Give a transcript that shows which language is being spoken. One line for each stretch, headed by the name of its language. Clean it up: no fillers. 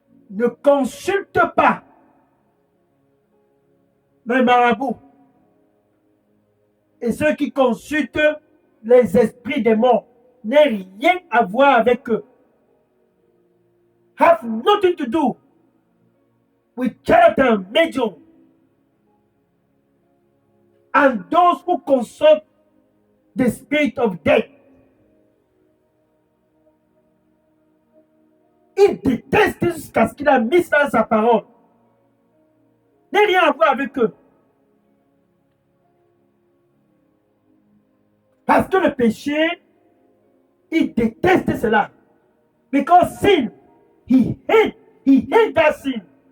French: Ne consulte pas les marabouts et ceux qui consultent les esprits des morts. N'aient rien à voir avec eux.
English: Have nothing to do with charlatan, medium, and those who consult the spirit of death.
French: Il déteste jusqu'à ce qu'il a mis dans sa parole. N'aient rien à voir avec eux. Parce que le péché, il déteste cela.
English: Because sin, he hate that sin.